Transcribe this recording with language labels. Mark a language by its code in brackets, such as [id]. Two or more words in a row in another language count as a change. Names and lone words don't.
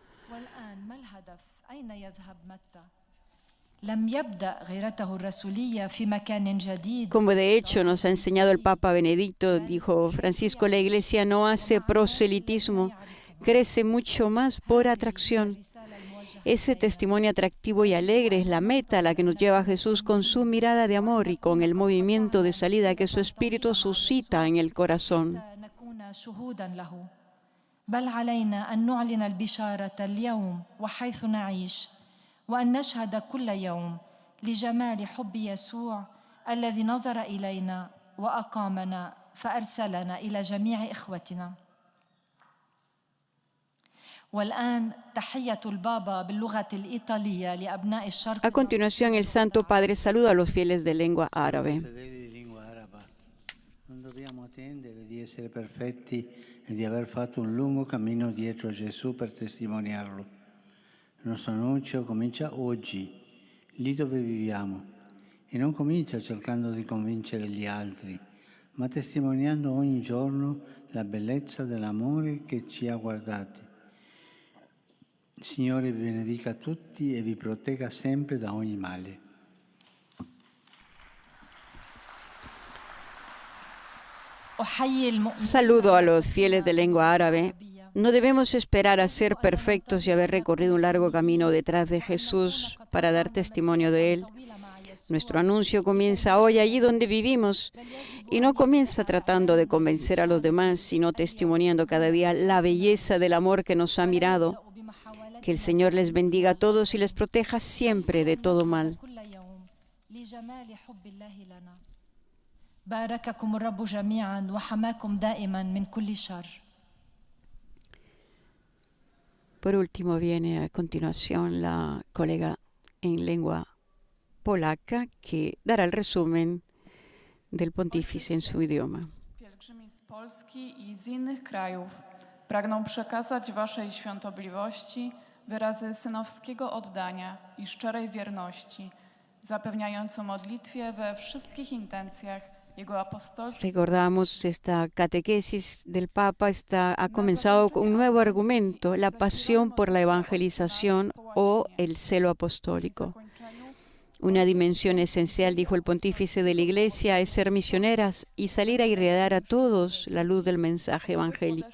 [es] Como de hecho nos ha enseñado el Papa Benedicto, dijo Francisco, la Iglesia no hace proselitismo, crece mucho más por atracción. Ese testimonio atractivo y alegre es la meta a la que nos lleva Jesús con su mirada de amor y con el movimiento de salida que su espíritu suscita en el corazón. [ar] وأن نشهد كل يوم لجمال حب يسوع الذي نظر إلينا وأقامنا فأرسلنا إلى جميع إخوتنا. والآن تحية البابا باللغة الإيطالية لأبناء الشرق. [es] A continuación, el Santo Padre saluda a los fieles de lengua árabe. [it] Non dobbiamo attendere di essere perfetti e di aver fatto un lungo cammino dietro Gesù per testimoniarlo. Il nostro annuncio comincia oggi, lì dove viviamo, e non comincia cercando di convincere gli altri, ma testimoniando ogni giorno la bellezza dell'amore che ci ha guardati. Il Signore vi benedica tutti e vi protegga sempre da ogni male. [es] Saludo a los fieles de lengua árabe. No debemos esperar a ser perfectos y haber recorrido un largo camino detrás de Jesús para dar testimonio de Él. Nuestro anuncio comienza hoy allí donde vivimos y no comienza tratando de convencer a los demás, sino testimoniando cada día la belleza del amor que nos ha mirado. Que el Señor les bendiga a todos y les proteja siempre de todo mal. [ar] بارككم الرب جميعا وحماكم دائما من كل شر. [es] Por último viene a continuación la colega en lengua polaca que dará el resumen del pontífice en su idioma. [pl] Pielgrzymi z Polski i z innych krajów pragną przekazać Waszej świątobliwości wyrazy synowskiego oddania i szczerej wierności, zapewniając o modlitwie we wszystkich intencjach Jego apostolskich. [es] Recordamos esta catequesis del Papa ha comenzado con un nuevo argumento, la pasión por la evangelización o el celo apostólico. Una dimensión esencial, dijo el pontífice de la Iglesia, es ser misioneras y salir a irradiar a todos la luz del mensaje evangélico.